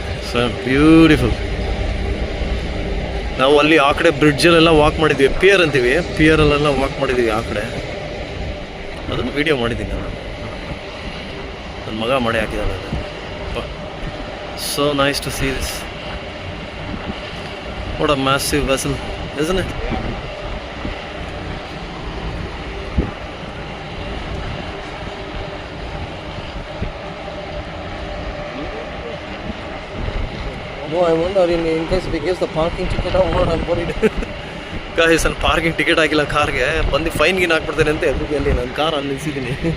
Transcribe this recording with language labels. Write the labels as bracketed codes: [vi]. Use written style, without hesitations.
[en] So beautiful. [kn] ನಾವು ಅಲ್ಲಿ ಆ ಕಡೆ ಬ್ರಿಡ್ಜಲ್ಲೆಲ್ಲ ವಾಕ್ ಮಾಡಿದ್ವಿ, ಪಿಯರ್ ಅಂತೀವಿ, ಪಿಯರಲ್ಲೆಲ್ಲ ವಾಕ್ ಮಾಡಿದ್ವಿ ಆ ಕಡೆ. ಅದನ್ನು ವಿಡಿಯೋ ಮಾಡಿದ್ದೀನಿ ನಾನು, ನನ್ನ ಮಗ ಮಾಡಿ ಹಾಕಿದ್ದಾನೆ ಅದು. [en] So nice to see this. What a massive vessel, isn't it? No, I wonder in case we give the parking ticket or what, I'm worried. [kn] Guys, ನಾನು ಪಾರ್ಕಿಂಗ್ ಟಿಕೆಟ್ ಆಗಿಲ್ಲ ಕಾರ್ಗೆ, ಬಂದು ಫೈನ್ಗೆ ಹಾಕ್ಬಿಡ್ತೇನೆ ಅಂತ ಎದುರಿಗೆ ನನ್ನ ಕಾರ್ ಅಲ್ಲಿ ನಿಲ್ಸಿದ್ದೀನಿ.